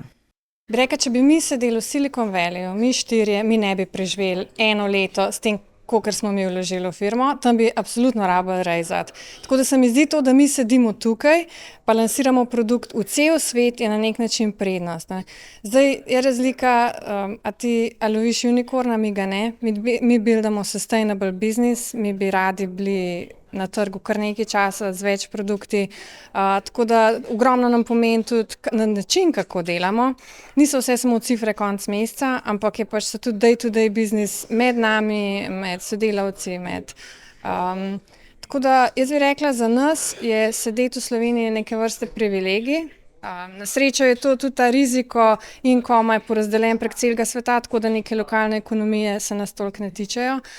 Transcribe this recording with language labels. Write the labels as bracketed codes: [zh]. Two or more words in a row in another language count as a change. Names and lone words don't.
[sl] Bi rekla, če bi mi sedeli v Silicon Valleyju, mi štirje, mi ne bi preživeli 1 leto s tem, kolikor smo mi vložili v firmo, tam bi absolutno rabili rejzati. Tako da se mi zdi to, da mi sedimo tukaj, pa lansiramo produkt v cel svet, je na nek način prednost. Ne. Zdaj je razlika, a loviš unikorna, mi ga ne. Mi buildamo [en] sustainable business, [sl] mi bi radi bili na trgu kar nekaj časa z več produkti. Tako da ogromno nam pomeni tudi na način, kako delamo. Niso vse samo cifre konc meseca, ampak je pač so tudi [en] day-to-day business [sl] med nami, med sodelavci, tako da jaz bi rekla, za nas je sedeti v Sloveniji neke vrste privilegij. Na srečo je to tudi ta riziko in komaj porazdeljen prek celega sveta, tako da neke lokalne ekonomije se nas toliko ne tičejo.